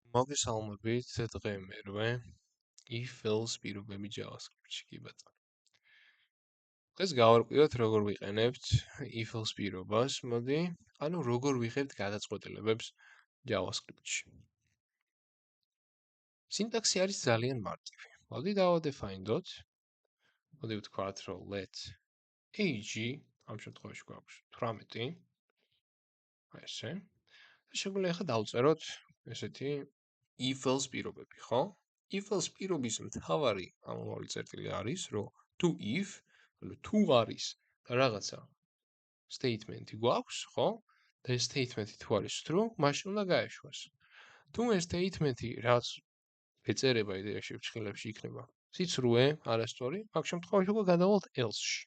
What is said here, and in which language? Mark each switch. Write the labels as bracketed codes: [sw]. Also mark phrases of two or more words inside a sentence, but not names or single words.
[ka] მოგესალმებით დღე მერვე if-else პირობები JavaScript-ში კი ბატონო. დღეს გავარკვიოთ როგორ ვიყენებთ if-else პირობას, მოდი, ანუ როგორ ვიღებთ გადაწყვეტილებებს JavaScript-ში. სინტაქსი არის ძალიან მარტივი. მოდი დავადეფაინდოთ. მოდი ვთქვათ, რომ [en] let age [ka] ამ შემთხვევაში გვაქვს 18. აი ესე. შეგვიძლია ახლა დავწეროთ ესეთი if-else პირობები, ხო? If-else პირობის მთავარი ამოვალი წერტილი არის, რომ თუ if, ანუ თუ არის და რაღაცა statement-ი გვაქვს, ხო? და ეს statement-ი თუ არის true, მაშინ უნდა გაეშვას. თუ ეს statement-ი რაც ეწერება იდეაში ფრჩხილებში იქნება სიცრუე, არასწორი, მაგ შემთხვევაში უკვე გადავალთ else-ში.